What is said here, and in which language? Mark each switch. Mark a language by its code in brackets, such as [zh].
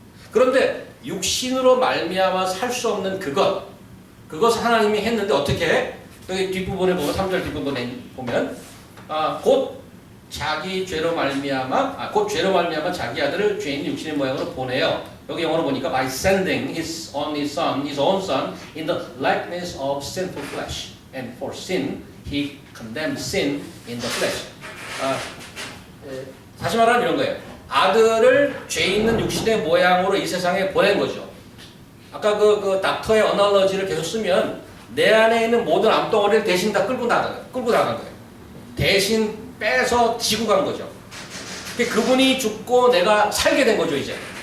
[ko] 그런데 육신으로 말미암아 살 수 없는 그것을 하나님이 했는데 어떻게 해? 여기 뒷부분에 보면 3절 뒷부분에 보면 곧 자기 죄로 말미암아 곧 죄로 말미암아 자기 아들을 죄인 육신의 모양으로 보내요. 여기 영어로 보니까 [en] by sending his only son, his own son, in the likeness of sinful flesh, and for sin he condemned sin in the flesh. [ko] 다시 말하면 이런 거예요. 아들을 죄 있는 육신의 모양으로 이 세상에 보낸 거죠. 아까 그 닥터의 어널러지를 계속 쓰면 내 안에 있는 모든 암덩어리를 대신 다 끌고 나간 거예요. 대신 빼서 지고 간 거죠. 그분이 죽고 내가 살게 된 거죠, 이제.